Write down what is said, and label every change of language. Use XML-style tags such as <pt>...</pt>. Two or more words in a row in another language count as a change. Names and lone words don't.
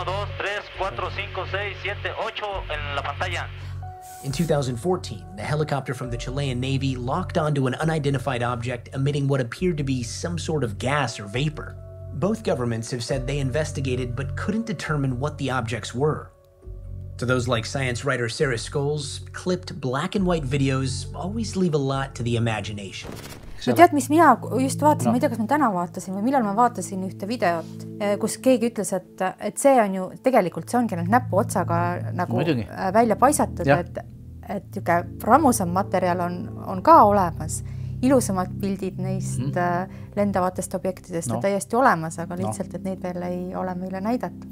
<en>In 2014, the helicopter from the Chilean Navy locked onto an unidentified object emitting what appeared to be some sort of gas or vapor. Both governments have said they investigated but couldn't determine what the objects were. To those like science writer Sarah Scholes, clipped black and white videos always leave a lot to the imagination.</en> <et>No tead, mis mina just vaatasin, ma ei tea, kas ma täna vaatasin või millal ma vaatasin ühte videot, kus keegi ütles, et see on ju, tegelikult see ongi nüüd näpuotsaga nagu välja paisatud, et ramusam materjal on ka olemas. Ilusamad pildid neist lendavatest objektidest on täiesti olemas, aga lihtsalt, et neid veel ei ole meile näidatud.</et>